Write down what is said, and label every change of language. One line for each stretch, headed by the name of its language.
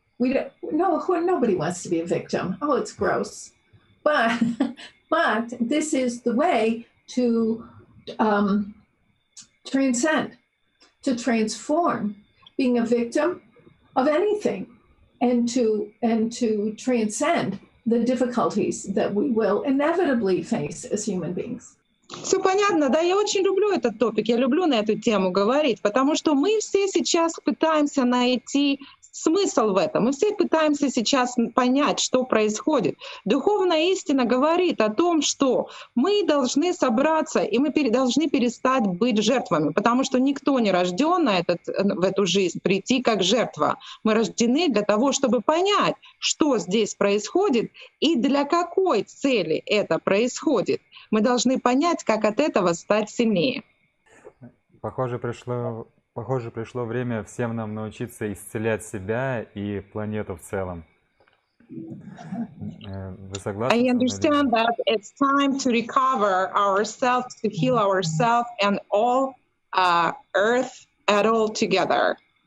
English: Nobody wants to be a victim. Oh, it's gross. But this is the way to transcend, to transform being a victim of anything, and to transcend the difficulties that we will inevitably face as human beings.
Russian: Все понятно, да, я очень люблю этот топик, я люблю на эту тему говорить, потому что мы все сейчас пытаемся найти смысл в этом, мы все пытаемся сейчас понять, что происходит. Духовная истина говорит о том, что мы должны собраться, и мы должны перестать быть жертвами, потому что никто не рожден в эту жизнь прийти как жертва. Мы рождены для того, чтобы понять, что здесь происходит и для какой цели это происходит. Мы должны понять, как от этого стать сильнее. Похоже, пришло время всем нам научиться исцелять себя и планету в целом. Вы согласны?
English: I understand that it's time to recover ourselves, to heal ourselves and all Earth at all together.